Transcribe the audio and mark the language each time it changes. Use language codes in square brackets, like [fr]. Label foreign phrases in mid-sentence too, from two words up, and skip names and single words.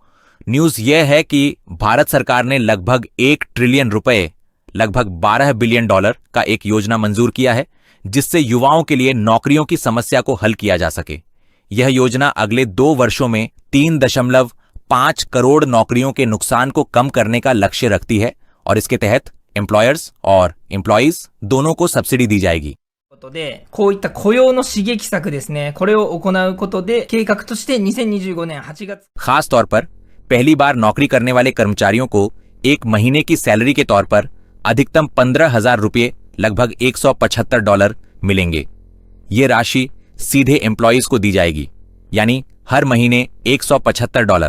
[hi] न्यूज यह है कि भारत सरकार ने लगभग 1 ट्रिलियन रुपए, लगभग 12 [en] billion dollar [hi] का एक योजना मंजूर किया है जिससे युवाओं के लिए नौकरियों की समस्या को हल किया जा सके। यह योजना अगले 2 वर्षों में 3.5 करोड़ नौकरियों के नुकसान को कम करने का लक्ष्य रखती है और इसके तहत एम्प्लॉयर्स और एम्प्लॉइज दोनों को सब्सिडी दी जाएगी। [ja] ということで、こういった雇用の刺激策ですね、これを行うことで、計画として2025年8月。 [hi] खास तौर पर पहली बार नौकरी करने वाले कर्मचारियों को एक महीने की सैलरी के तौर पर अधिकतम 15,000 रुपये, लगभग $175 मिलेंगे। ये राशि सीधे एम्प्लॉइज को दी जाएगी, यानी हर महीने $175।